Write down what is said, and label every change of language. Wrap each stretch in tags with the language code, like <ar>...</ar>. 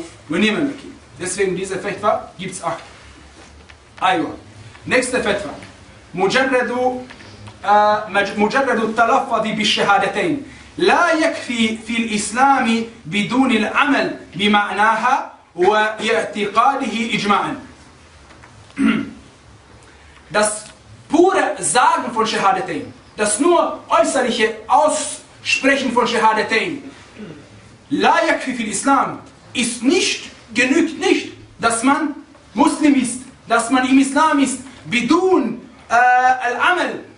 <de>Dann. Deswegen diese Fetwa gibt es 8. Aywa. Nächste Fetwa. Mujarradu.</de> <ar>مجرد التلفظ بالشهادتين لا يكفي في الإسلام بدون العمل بمعناها واعتقاده إجماعا.</ar> <de>Das pure Sagen von Schehadetain, das nur äußerliche Aussprechen von Schehadetain,</de> <ar>لا يكفي في الإسلام,</ar> <de>ist nicht, genügt nicht, dass man Muslim ist, dass man im Islam ist,</de> <ar>بدون العمل.</ar>